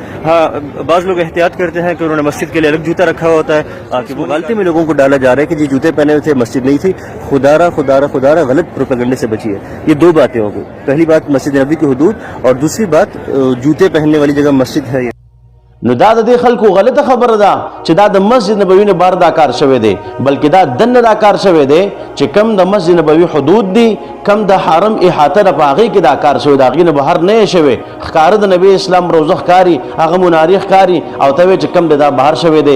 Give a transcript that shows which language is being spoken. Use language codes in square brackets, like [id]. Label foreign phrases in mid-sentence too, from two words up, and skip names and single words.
[ur] ہاں بعض لوگ احتیاط کرتے ہیں کہ انہوں نے مسجد کے لیے الگ جوتا رکھا ہوا ہوتا ہے, کہ وہ غلطی میں لوگوں کو ڈالا جا رہا ہے کہ جی جوتے پہنے ہوئے تھے مسجد نہیں تھی. خدارہ غلط پروپیگنڈے سے بچی ہے. یہ دو باتیں ہوں گی. پہلی بات مسجد نبوی کی حدود اور دوسری بات جوتے پہننے والی جگہ مسجد ہے. [ps] نو دا د دې خلکو غلطه خبره ده چې دا د مسجد نبوي نه بار دا کار شوی دی, بلکې دا دننه دا کار شوی دی چې کم د مسجد نبوي حدود دي کم د حرم احاطه ده په هغې کې دا کار شوی, د هغې نه بهر نه یې شوی. ښکاره د نبي اسلام روضه ښکاري, هغه منارې ښکاري او ته وایې چې کم دی دا بهر شوی دی.